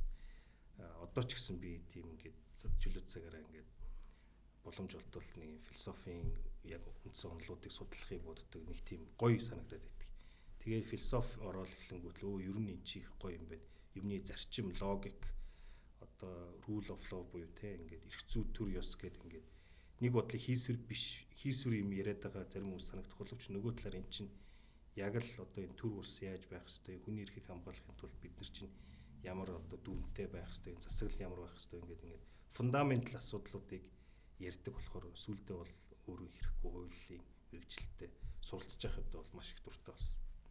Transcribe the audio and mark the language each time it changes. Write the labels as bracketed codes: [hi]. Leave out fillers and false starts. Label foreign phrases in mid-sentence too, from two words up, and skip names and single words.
[mn] Одоо ч гэсэн би тийм ингээд чөлөө цагаараа ингээд боломж олдвол нэг философийн яг үндсэн онолуудыг судлахыг боддог нэг тийм гоё санагдаад байдаг. Тэгээд философи ороод эхлэнгүүт л ер нь эн чи их гоё юм байна. Юмны зарчим, логик, одоо [en] rule of law [mn] буюу те ингээд эрх зүй төр ёс гэдэг ингээд нэг бодлыг хийсвэр биш, хийсвэр юм яриад байгаа зарим хүмүүс санагдах боловч нөгөө талаар эн чинь яг л одоо энэ төр улс яаж байх ёстой, хүний эрхийг хамгаалахын тулд бид нар чинь ямар одоо дүнтэй байх ёстой, засаглал ямар байх ёстой ингээд фундаментал асуудлуудыг ярьдаг болохоор сүулдэ бол өөрөө хэрэггүй хуулийн мэрэгчлэлтэй суралцж байхад бол маш их дуртай болсон.